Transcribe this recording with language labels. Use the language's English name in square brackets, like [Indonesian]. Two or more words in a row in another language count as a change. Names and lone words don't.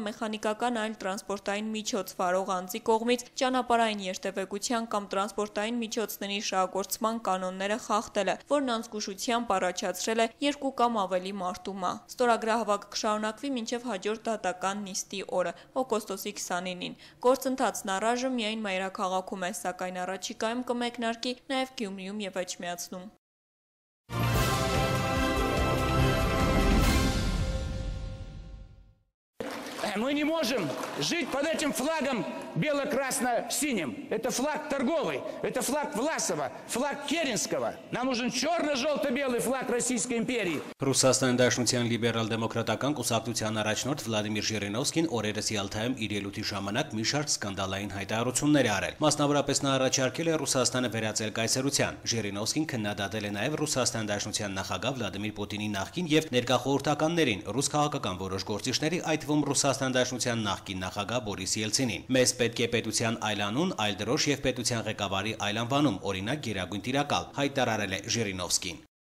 [Armenian] մեխանիկական այլ տրանսպորտային միջոց վարող անձի կողմից ճանապարհային երթևեկության կամ տրանսպորտային միջոցների շահագործման կանոնները խախտելը, որն անզգուշությամբ առաջացրել է 2 կամ ավելի մարդու մահ։ Ստորագրահավաքը կշարունակվի մինչև հաջորդ դատական նիստի օրը, օգոստոսի 29-ին։ Գործընթացն առայժմ միայն մայրաքաղաքում է, սակայն առաջիկայում կմեկնարկի նաև Գյումրիում եւ Էջմիածնում։ [Russian] Мы не можем жить под этим флагом бело-красно-синим. Это флаг торговый, это флаг Власова, флаг Керенского. Нам нужен черно-желто-белый флаг Российской империи. [Armenian] Ռուսաստանի Դաշնության լիբերալ-դեմոկրատական կուսակցության առաջնորդ Վլադիմիր Ժիրինովսկին օրերս Յալթայում իր ելույթի ժամանակ մի շարք սկանդալային հայտարարություններ է արել։ Մասնավորապես նա առաջարկել է Ռուսաստանը վերածել կայսրության։ Ժիրինովսկին քննադատել է նաև Ռուսաստանի Դաշնության նախագահ Վլադիմիր Պուտինի նախկին եւ ներկա խորհրդականներին, ռուս քաղաքական որոշ գործիչների, այդ թվում Ռուսաստանի Դաշնության նախկին նախագահ Բորիս Ելցինին։ Մեզ պետք է պետության այլ անուն, այլ դրոշ եւ պետության ղեկավարի այլ անվանում, օրինակ գերագույն տիրակալ, հայտարարել է Ժիրինովսկին։